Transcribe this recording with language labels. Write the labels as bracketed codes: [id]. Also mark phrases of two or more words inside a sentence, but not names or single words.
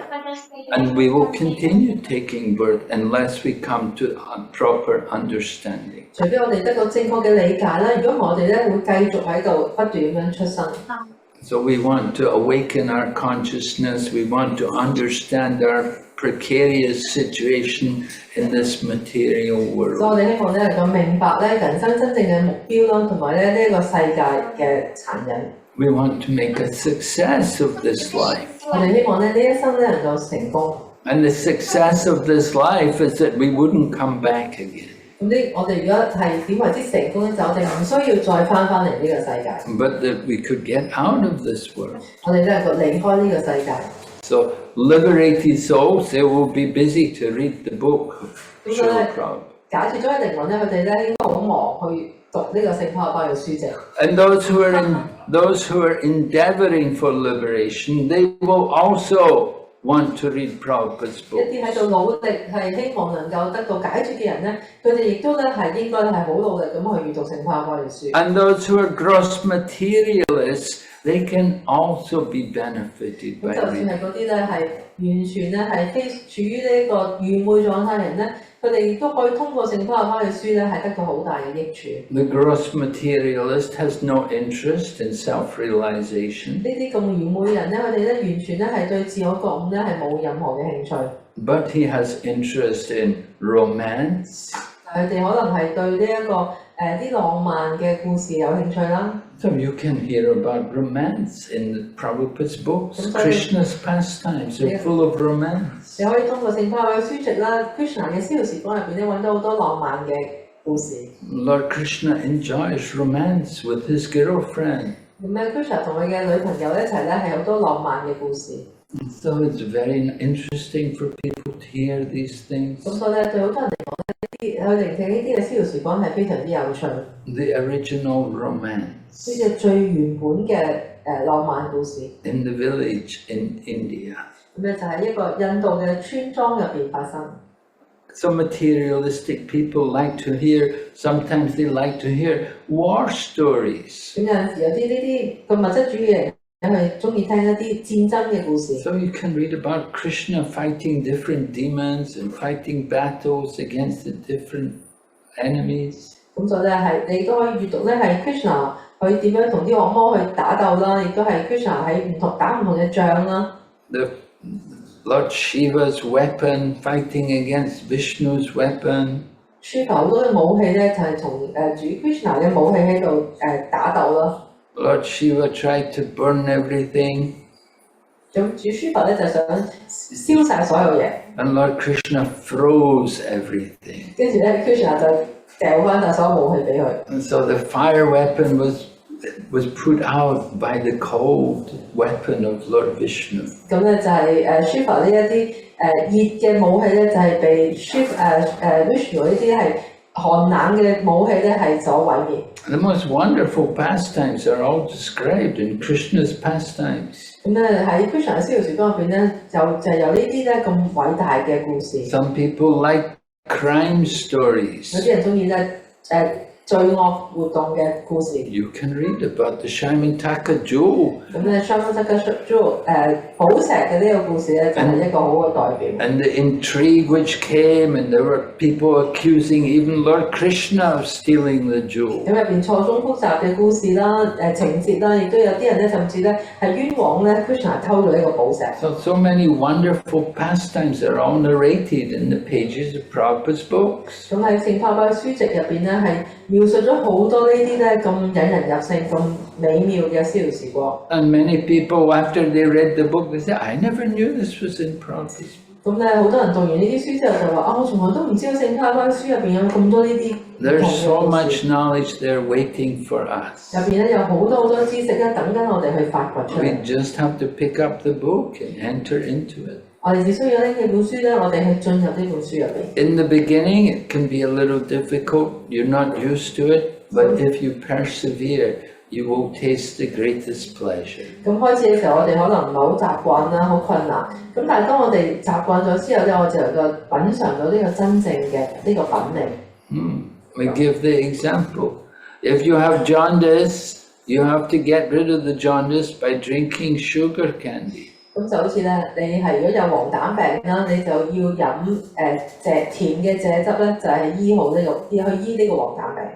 [en] And we will continue taking birth unless we come to a proper understanding. [yue] 除非我哋得到正確嘅理解啦，如果唔係我哋咧會繼續喺度不斷咁樣出生。 [en] So we want to awaken our consciousness, we want to understand our precarious situation in this material [yue] 所以 [en] world. [yue] 我哋希望咧能夠明白咧人生真正嘅目標啦，同埋咧呢一個世界嘅殘忍。 [en] We want to make a success of this life. [yue] 我哋希望咧呢一生咧能夠成功。 [en] And the success of this life is that we wouldn't come back again. [yue] 咁我哋如果係點為之成功咧，就我哋唔需要再翻嚟呢個世界。 [en] But that we could get out of this world. [yue] 我哋咧能夠離開呢個世界。 [en] So liberated souls, they will be busy to read the book of Srila Prabhupada. [yue] 解脫咗嘅靈魂咧，佢哋咧應該好忙去讀呢個聖帕巴嘅書籍。 [en] And those who are endeavoring for liberation, they will also want to read Prabhupada's [yue] 一啲喺 [en] books. [yue] 度努力係希望能夠得到解脫嘅人咧，佢哋亦都咧係應該係好努力咁去閱讀聖帕巴嘅書。 [en] And those who are gross materialists, they can also be benefited [yue] 咁 [en] by [yue] 就算 [en] reading. [yue] 係嗰啲咧係完全咧係非處於呢個愚昧狀態嘅人咧， 佢哋亦都可以通過聖巴巴嘅書咧，係得到好大嘅益處。 [en] The gross materialist has no interest in self-realization, [yue] 呢啲咁愚昧嘅人咧，佢哋咧完全咧係對自我覺悟咧係冇任何嘅興趣， [en] but he has interest in romance. [yue] 但佢哋可能係對呢一個啲浪漫嘅故事有興趣啦。 [en] So you can hear about romance in the Prabhupada's books. Krishna's pastimes are full of romance. [yue] 你可以通過聖巴巴嘅書籍啦，Krishna 嘅逍遙時光入邊咧揾到好多浪漫嘅故事。 [en] Lord Krishna enjoys romance with his girlfriend. [yue] 咁咧，Krishna 同佢嘅女朋友一齊咧係好多浪漫嘅故事。 [en] So it's very interesting for people to hear these things. [yue] 咁所以咧，對好多人嚟講咧，去聆聽呢啲嘅逍遙時光係非常之有趣。 [en] The original romance [yue] 呢隻最原本嘅浪漫故事， [en] in the village in India. [yue] 咁咧就係一個印度嘅村莊入邊發生。 [en] So materialistic people like to hear, sometimes they like to hear war stories. [yue] 咁有陣時有啲呢啲個物質主義嘅人係中意聽一啲戰爭嘅故事。 [en] So you can read about Krishna fighting different demons and fighting battles against the different enemies. [yue] 咁所以咧係你都可以閱讀咧係 Krishna 佢點樣同啲惡魔去打鬥啦，亦都係 Krishna 喺打唔同嘅仗啦。 [en] The Lord Shiva's weapon fighting against Vishnu's weapon. [yue] Shiva 好多嘅武器咧就係同主 Krishna 嘅武器喺度打鬥啦。 [en] Lord Shiva tried to burn everything. [yue] 咁主 Shiva 咧就想燒晒所有嘢， [en] And Lord Krishna froze everything. [yue] 跟住咧 Krishna 就掉翻晒所有武器俾佢。 [en] And so the fire weapon was put out by the cold weapon of Lord Vishnu. [yue] 咁咧就係Shiva 呢一啲熱嘅武器咧，就係被Vishnu 呢啲係寒冷嘅武器咧係所毀滅。 [en] The most wonderful pastimes are all described in Krishna's pastimes. [yue] 咁咧喺 Krishna 嘅逍遙時光入邊咧，就係有呢啲咧咁偉大嘅故事。 [en] Some people like crime stories. [yue] 有啲人中意咧罪惡活動嘅故事。 [en] You can read about the Shamantaka jewel [yue] 咁咧 Shamantaka jewel 寶石嘅呢個故事咧，就係一個好嘅代表。 [en] and the intrigue which came, and there were people accusing even Lord Krishna of stealing the jewel. [yue] 咁入邊錯綜複雜嘅故事啦，情節啦，亦都有啲人咧，甚至咧係冤枉咧 Krishna 偷咗呢個寶石。 [en] So many wonderful pastimes are all narrated in the pages of Prabhupada's books. [yue] 咁喺聖帕巴書籍入邊咧，係描述咗好多呢啲咧咁引人入勝、咁美妙嘅逍遙時光。 [en] And many people, after they read the book, they say, I never knew this was in Prabhupada's book. [yue] 咁咧，好多人讀完呢啲書之後就話：我從來都唔知道聖帕巴書入邊有咁多呢啲唔同 [en] There's [yue] 嘅 [en] so [yue] 故 [en] much [yue] 事。 [en] knowledge there waiting for us. [yue] 入邊咧有好多知識咧，等緊我哋去發掘出 [en] We [yue] 嚟。 [en] just have to pick up the book and enter into it. [yue] 我哋只需要拎起本書咧，我哋去進入呢本書入邊。 [en] In the beginning, it can be a little difficult. You're not used to it. But if you persevere, you will taste the greatest pleasure. [yue] 咁開始嘅時候，我哋可能唔係好習慣啦，好困難。咁但係當我哋習慣咗之後咧，我就能夠品嚐到呢個真正嘅呢個品味。 [en] We give the example. If you have jaundice, you have to get rid of the jaundice by drinking sugar candy. [yue] 咁就好似咧，你係如果有黃疸病啦，你就要飲甜嘅蔗汁咧，就係醫好呢個，要去醫呢個黃疸病。